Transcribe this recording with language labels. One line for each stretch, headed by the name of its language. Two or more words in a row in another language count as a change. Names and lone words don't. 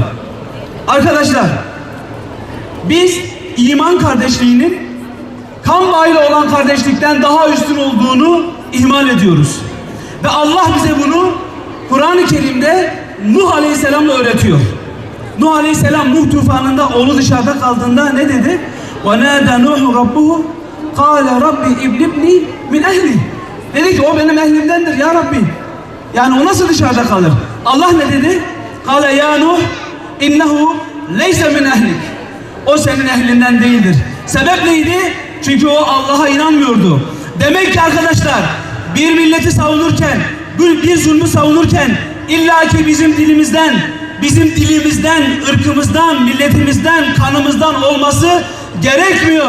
Turkish: Arkadaşlar, biz iman kardeşliğinin kan bağıyla olan kardeşlikten daha üstün olduğunu ihmal ediyoruz. Ve Allah bize bunu Kur'an-ı Kerim'de Nuh Aleyhisselam'la öğretiyor. Nuh Aleyhisselam Nuh tufanında oğlu dışarıda kaldığında ne dedi?
Arabic: وَنَادَ نُوحُ رَبُّهُ قَالَ رَبِّ اِبْلِبْنِي مِنْ اَهْلِهِ.
Turkish: Dedi ki o benim ehlimdendir ya Rabbi. Yani o nasıl dışarıda kalır? Allah ne dedi?
Arabic: قَالَ يَا نُوحُ اِنَّهُ لَيْسَ مِنْ اَهْلِكِ.
Turkish: O senin ehlinden değildir. Sebep neydi? Çünkü o Allah'a inanmıyordu. Demek ki arkadaşlar bir milleti savunurken, bir zulmü savunurken İlla ki bizim dilimizden, ırkımızdan, milletimizden, kanımızdan olması gerekmiyor.